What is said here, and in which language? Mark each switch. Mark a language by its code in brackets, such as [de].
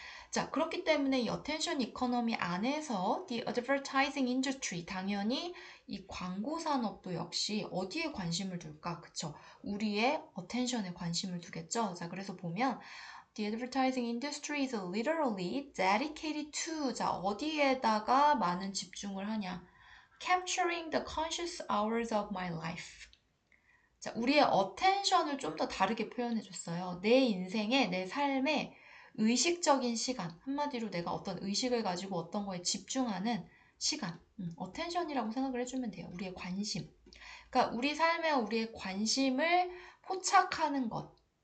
[ko] 자, 그렇기 때문에 이 attention economy 안에서 [en] the advertising industry, [ko] 당연히 이 광고 산업도 역시 어디에 관심을 둘까? 그쵸? 우리의 attention에 관심을 두겠죠? 자, 그래서 보면 [en] The advertising industry is literally dedicated to, [ko] 자, 어디에다가 많은 집중을 하냐? [en] Capturing the conscious hours of my life. [ko] 자, 우리의 attention을 좀 더 다르게 표현해 줬어요. 내 인생에, 내 삶에 의식적인 시간, 한마디로 내가 어떤 의식을 가지고 어떤 거에 집중하는 시간, attention이라고 생각을 해주면 돼요. 우리의 관심. 그러니까 우리 삶에 우리의 관심을 포착하는 것.